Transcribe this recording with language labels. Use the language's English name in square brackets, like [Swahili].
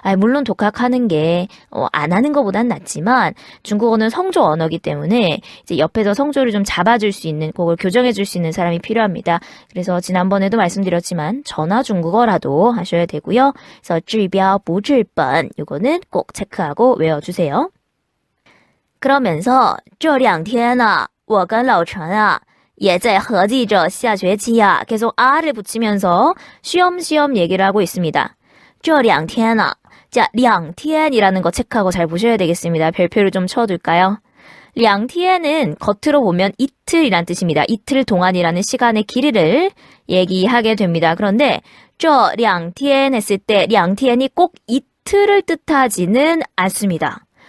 [Korean] 물론 독학하는 게 안 하는 것보단 낫지만 중국어는 성조 언어이기 때문에 이제 옆에서 성조를 좀 잡아줄 수 있는, 그걸 교정해줄 수 있는 사람이 필요합니다. 그래서 지난번에도 말씀드렸지만 전화 중국어라도 하셔야 되고요. 그래서 [Chinese] 治标不治本 [Korean] 이거는 꼭 체크하고 외워주세요. [Chinese] 그러면서 这两天呢我跟老陈啊也在合计着下学期啊 [Korean] 계속 아를 붙이면서 쉬엄쉬엄 얘기를 하고 있습니다. [Chinese] 这两天呢 [Korean] 자, [Chinese] 两天 [Korean] 이라는 거 체크하고 잘 보셔야 되겠습니다. 별표를 좀 쳐둘까요? [Chinese] 两天은 [Korean] 겉으로 보면 이틀이란 뜻입니다. 이틀 동안이라는 시간의 길이를 얘기하게 됩니다. 그런데 [Chinese] 这两天 [Korean] 했을 때 [Chinese] 两天 [Korean] 이 꼭 이틀을 뜻하지는 않습니다.